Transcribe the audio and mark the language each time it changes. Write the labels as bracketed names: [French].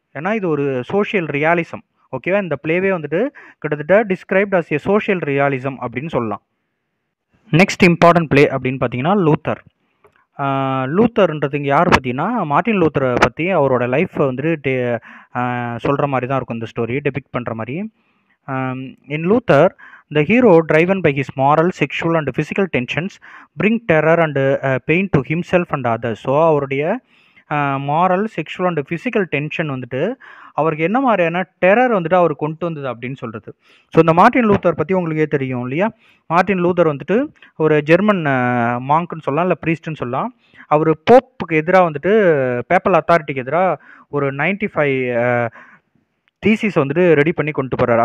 [Tamil] ஏன்னா இது ஒரு சோஷியல் ரியாலிசம். ஓகேவா? இந்த பிளேவே வந்துட்டு கிட்டத்தட்ட [English] described as a social realism [Tamil] அப்படின்னு சொல்லலாம். நெக்ஸ்ட் இம்பார்ட்டன்ட் பிளே அப்படின்னு பார்த்தீங்கன்னா லூத்தர். லூத்தர்ன்றது இங்கே யார் பார்த்தீங்கன்னா மார்ட்டின் லூத்தரை பற்றி அவரோட லைஃப்பை வந்துட்டு சொல்கிற மாதிரி தான் இருக்கும் இந்த ஸ்டோரி, டெபிக்ட் பண்ணுற மாதிரி. [English] In Luther, the hero, driven by his moral, sexual and physical tensions, bring terror and pain to himself and others. [Tamil] So அவருடைய moral, sexual and physical tension வந்துட்டு அவருக்கு என்ன மாதிரியான டெரர் வந்துட்டு அவர் கொண்டு வந்தது அப்படின்னு சொல்கிறது. ஸோ இந்த மார்ட்டின் லூத்தர் பற்றி உங்களுக்கே தெரியும் இல்லையா? மார்ட்டின் லூத்தர் வந்துட்டு ஒரு ஜெர்மன் மாங்க்னு சொல்லலாம், இல்லை ப்ரீஸ்ட்னு சொல்லலாம். அவர் போப்புக்கு எதிராக வந்துட்டு பேப்பல் அத்தாரிட்டிக்கு எதிராக ஒரு 95 தீசிஸ் வந்துட்டு ரெடி பண்ணி கொண்டு போகிறார்.